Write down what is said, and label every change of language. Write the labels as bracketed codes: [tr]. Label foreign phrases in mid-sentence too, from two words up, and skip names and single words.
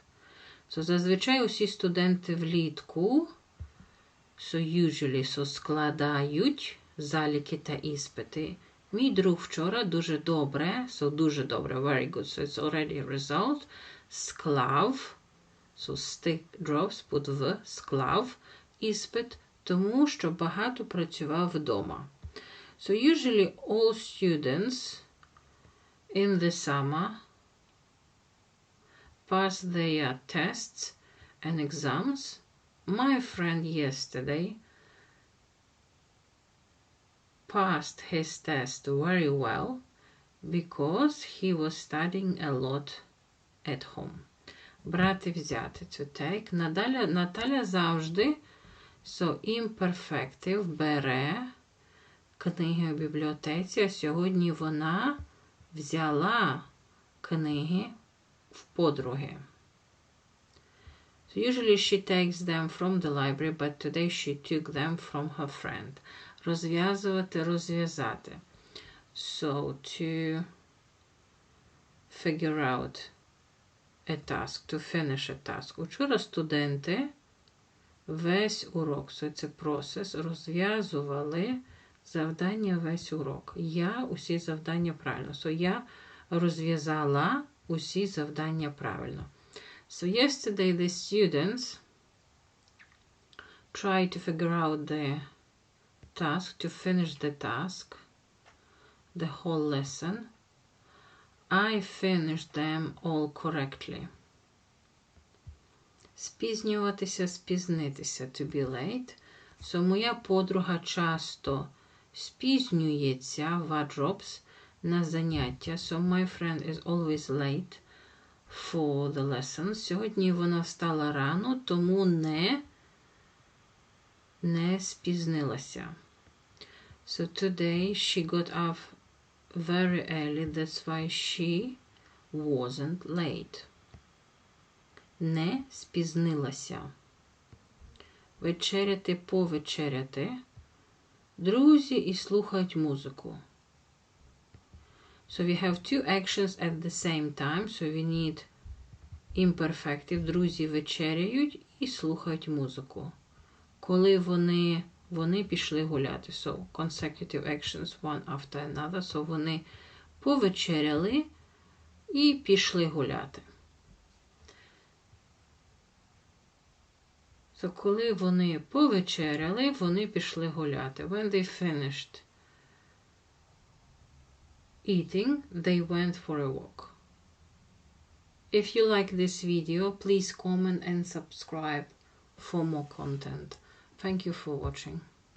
[uk] So зазвичай усі студенти влітку usually складають заліки та іспити. Мій друг вчора дуже добре, дуже добре, [en] very good, so it's already a result, склав, stick drops, put [uk] в, склав, іспит, тому що багато працював вдома. [en] So usually all students in the summer pass their tests and exams. My friend yesterday passed his test very well because he was studying a lot at home. [uk] Брати, взяти, [en] to take. [uk] Наталя завжди, imperfective, бере книги в бібліотеці, а сьогодні вона взяла книги в подруги. [en] So usually she takes them from the library, but today she took them from her friend. [uk] Розв'язувати, розв'язати. [en] So to figure out a task, to finish a task. [uk] Учора студенти весь урок, [en] so it's a process, [uk] розв'язували завдання весь урок. Я усі завдання правильно. So я розв'язала усі завдання правильно. [en] So yesterday the students tried to figure out the task, to finish the task, the whole lesson. I finished them all correctly. [uk] Спізнюватися, спізнитися, [en] to be late. [uk] So моя подруга часто спізнюється, drops, на заняття. [en] So my friend is always late for the lessons. [uk] Сьогодні вона встала рано, тому не спізнилася. [en] So today she got up very early, that's why she wasn't late. [uk] Не спізнилася. Вечеряти, повечеряти. Друзі і слухають музику. [en] So we have two actions at the same time, so we need imperfective. [uk] Друзі вечеряють і слухають музику. Коли вони пішли гуляти. [en] So consecutive actions one after another. [uk] So вони повечеряли і пішли гуляти. So коли вони повечеряли, вони пішли гуляти. [en] When they finished eating, they went for a walk. If you like this video, please comment and subscribe for more content. Thank you for watching.